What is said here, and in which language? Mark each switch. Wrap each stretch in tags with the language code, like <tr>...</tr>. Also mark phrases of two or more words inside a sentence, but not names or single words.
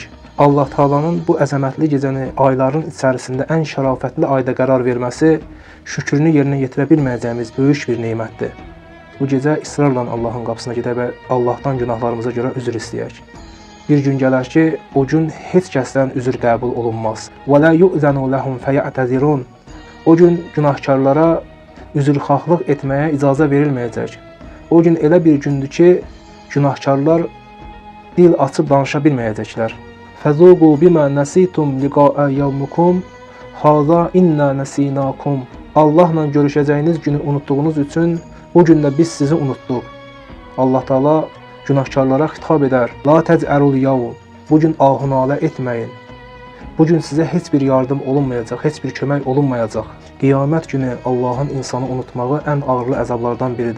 <az>Allah Taala'nın bu əzəmətli gecəni ayların içərisində ən şərafətli ayda qərar verməsi şükrünü yerinə yetirə bilməyəcəyimiz böyük bir nemətdir. Bu gecə israrla Allahın qapısına gedək və Allahdan günahlarımıza görə üzr istəyək. Bir gün gələr ki, o gün heç kəsdən üzr qəbul olunmaz.</az> <ar>وَلَا يُؤْذَنُ لَهُمْ فَيَعْتَذِرُونَ</ar> <az>O gün günahkarlara üzrxahlıq etməyə icazə verilməyəcək. O gün elə bir gündür ki, günahkarlar dil açıb danışa bilməyəcəklər.</az> <ar>فَذُوقُوا بِمَا نَسِيتُمْ لِقَاءَ يَوْمِكُمْ هَذَا إِنَّا نَسِينَاكُمْ</ar> <az>Allahla görüşəcəyiniz günü unutduğunuz üçün bu gündə biz sizi unutduq. Allah Taala günahkarlara xitab edər:</az> <ar>لا تجأروا اليوم</ar> <az>Bu gün ahunalə etməyin. Bu gün sizə heç bir yardım olunmayacaq, heç bir kömək olunmayacaq. Qiyamət günü Allahın insanı unutmağı ən ağırlı əzablardan biridir.</az>